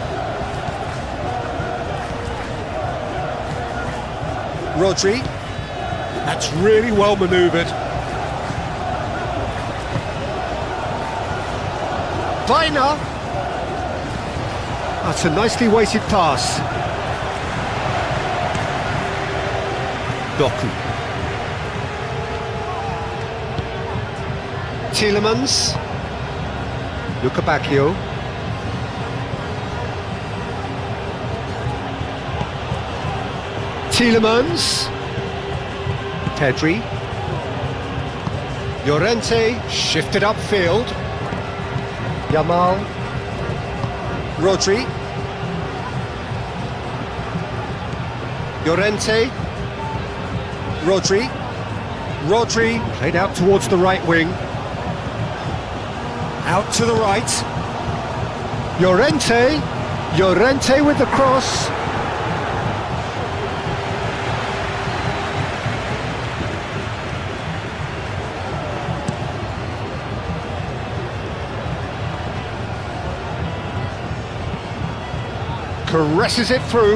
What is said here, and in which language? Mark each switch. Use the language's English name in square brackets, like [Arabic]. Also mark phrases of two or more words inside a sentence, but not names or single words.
[English] Rodri. That's really well manoeuvred. Bruyne. That's a nicely weighted pass. Doku. Tielemans. Lukebakio. Tielemans. Pedri. Llorente shifted upfield. Yamal. Rodri. Llorente. Rodri. Rodri played out towards the right wing. Out to the right. Llorente. Llorente with the cross. Caresses it through.